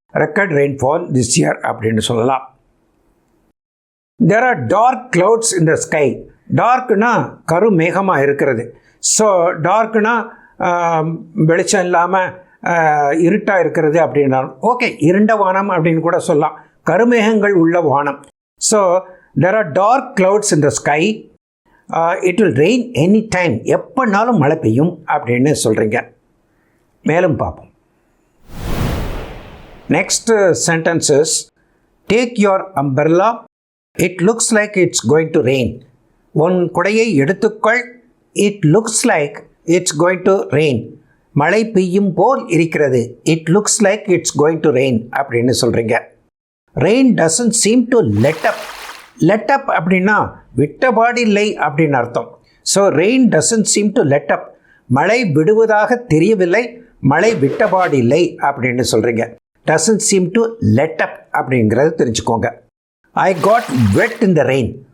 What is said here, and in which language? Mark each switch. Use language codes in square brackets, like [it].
[en] record rainfall this year [ta] அப்படின்னு சொல்லலாம். [en] There are dark clouds in the sky. [ta] டார்க்னா கருமேகமாக இருக்கிறது. So டார்க்னா வெளிச்சம் இல்லாமல் இருட்டாக இருக்கிறது அப்படின்னா ஓகே, இருண்ட வானம் அப்படின்னு கூட சொல்லலாம், கருமேகங்கள் உள்ள வானம். [en] So there are dark clouds in the sky. It will rain any time. [ta] எப்போனாலும் மழை பெய்யும் அப்படின்னு சொல்கிறீங்க. மேலும் பார்ப்போம். [en] Next sentence is, take your umbrella. It looks like it's going to rain. [ta] உன் குடையை எடுத்துக்கொள். [en] It looks like it's going to rain. [ta] மழை பெய்யும் போல் இருக்கிறது. [en] It looks like it's going to rain [ta] அப்படின்னு சொல்கிறீங்க. [en] Rain doesn't seem to let up. [ta] let up அப்படின்னா விட்டபாடு இல்லை அப்படின்னு அர்த்தம். So [en] rain doesn't seem to let up, [ta] மழை விடுவதாக தெரியவில்லை, மழை விட்டபாடு இல்லை அப்படின்னு சொல்கிறீங்க. [en] doesn't seem to let up [ta] அப்படிங்கிறது தெரிஞ்சுக்கோங்க. [en] I got wet in the rain.